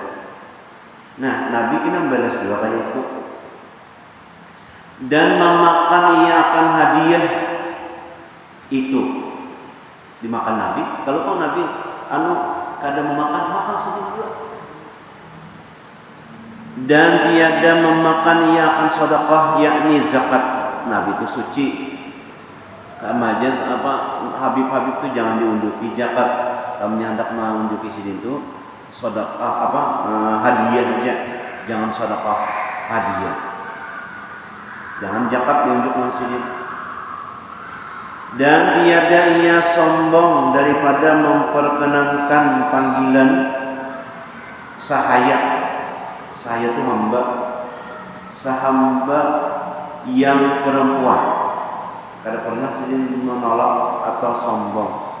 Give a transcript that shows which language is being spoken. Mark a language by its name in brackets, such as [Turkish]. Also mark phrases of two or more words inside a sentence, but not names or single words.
[Indonesian] Nah Nabi kita membalas dua kayak itu dan memakan ia akan hadiah itu dimakan Nabi. Kalau kau Nabi kadang makan sendiri juga. Dan tiada memakan ia akan sedekah yakni zakat. Nabi itu suci. Majaz Habib itu jangan diunduki zakat. Kamu hendak mengunduki sidin itu sedekah hadiah aja. Jangan sedekah hadiah. Jangan zakat diunjuk sidin. Dan tiada ia sombong daripada memperkenankan panggilan sahaya. Sahaya itu hamba yang perempuan. Kada pernah sidin menolak atau sombong.